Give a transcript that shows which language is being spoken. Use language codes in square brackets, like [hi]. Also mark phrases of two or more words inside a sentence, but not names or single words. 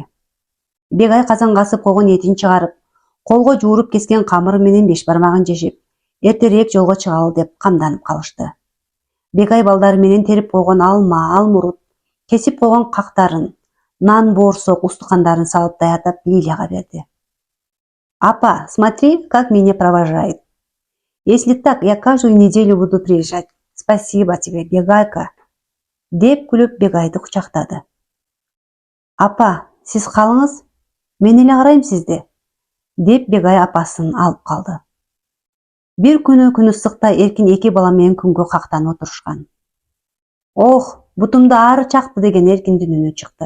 [ky] Бегай казанга асып койгон этин чыгарып, колго жууруп кескен камыры менен 5 бармагын жешип, эртерээк жолго чыгалы деп камданып калышты. Бегай балдары менен терип койгон алма, алмурут, кесип койгон кактарын, нан, боорсок, устукандарын салып даярдап Лилияга берди. [ru] Апа, смотри, как меня провожает. Если так, я каждую неделю буду приезжать. Спасибо тебе, Бегайка. [ky] Деп күлүп Бегайды кучактады. Апа, сиз калыңыз, мен эле карайм сизди. Деп Бегай апасын алып калды. Бир күнү күн ысыкта Эркин 2 бала менен күнгө кактанып отурушкан. Ох, бутумду ары чакты деген Эркиндин үнү чыкты.